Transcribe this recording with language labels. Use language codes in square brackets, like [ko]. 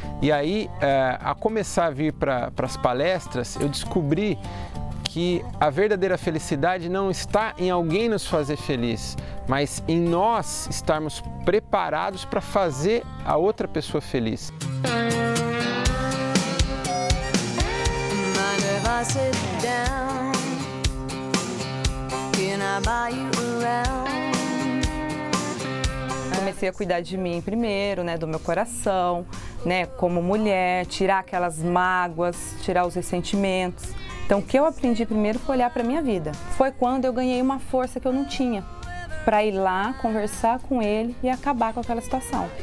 [pt] E aí, a começar a vir para as palestras, eu descobri que a verdadeira felicidade não está em alguém nos fazer feliz, mas em nós estarmos preparados para fazer a outra pessoa feliz. [en] Sit down, can I buy you around? [pt] comecei a cuidar de mim primeiro, né, do meu coração, né, como mulher, tirar aquelas mágoas, tirar os ressentimentos. Então, o que eu aprendi primeiro foi olhar para a minha vida. Foi quando eu ganhei uma força que eu não tinha, para ir lá, conversar com ele e acabar com aquela situação.